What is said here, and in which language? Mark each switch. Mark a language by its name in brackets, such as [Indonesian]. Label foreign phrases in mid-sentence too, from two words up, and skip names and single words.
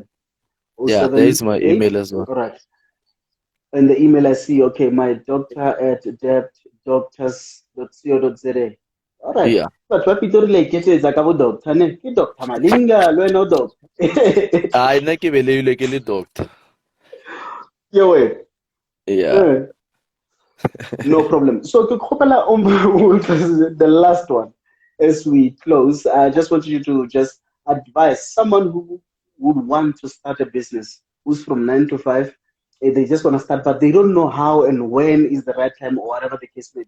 [English] Yeah, there is my 078. email as well. All right. And the email I see, okay, my doctor at debtdoctors.co.za. All right. Yeah. But what people like it is like about doctor, ne? Ki Doctor Malinga, no doctor. [Tswana] I nna ke beleilwe ke le doctor. [English] Yeah, wait. Yeah. No problem. So to kgopela the last one as we close, I just want you to just advise someone who would want to start a business, who's from 9 to 5, they just want to start, but they don't know how and when is the right time or whatever the case may be.